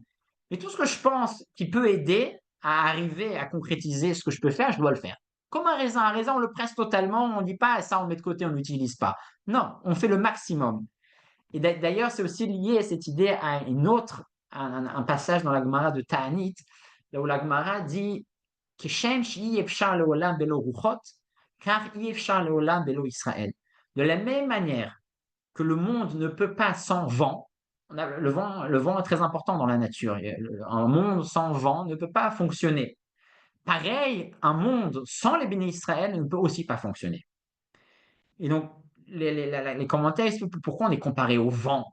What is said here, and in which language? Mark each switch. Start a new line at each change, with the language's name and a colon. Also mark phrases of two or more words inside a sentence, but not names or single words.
French: Mais tout ce que je pense qui peut aider à arriver à concrétiser ce que je peux faire, je dois le faire. Comme un raisin, on le presse totalement, on ne dit pas ça, on le met de côté, on n'utilise pas. Non, on fait le maximum. Et d'ailleurs, c'est aussi lié à cette idée à un passage dans la Gemara de Ta'anit, là où la Gemara dit
Hebrew: כשם שאי אפשר לעולם בלא רוחות כך אי אפשר לעולם בלא ישראל.
French: De la même manière que le monde ne peut pas sans vent, le vent est très important dans la nature. Un monde sans vent ne peut pas fonctionner. Pareil, un monde sans les bénis Israël ne peut aussi pas fonctionner. Et donc, les commentaires expliquent pourquoi on est comparé au vent.